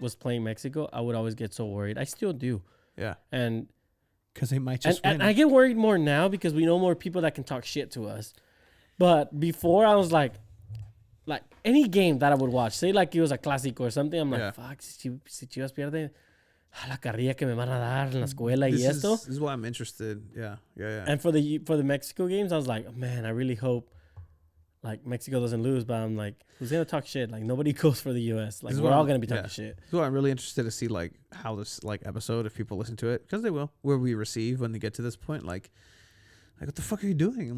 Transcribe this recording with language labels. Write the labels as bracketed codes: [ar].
[en] was playing Mexico, I would always get so worried. I still do. Yeah. And Because they might just win. I get worried more now because we know more people that can talk shit to us. But before, I was like any game that I would watch, say like it was a clásico or something, I'm like, Yeah. fuck, [es] si Chivas pierde, a la carrilla que me van a dar en la escuela y esto. [en] This is why I'm interested. Yeah. And for the Mexico games, I was like, man, I really hope like Mexico doesn't lose. But I'm like, who's gonna talk shit? Like nobody goes for the U.S. Like we're all gonna be talking shit. This is why I'm really interested to see like how this like episode, if people listen to it, because they will, where we receive when they get to this point, like what the fuck are you doing?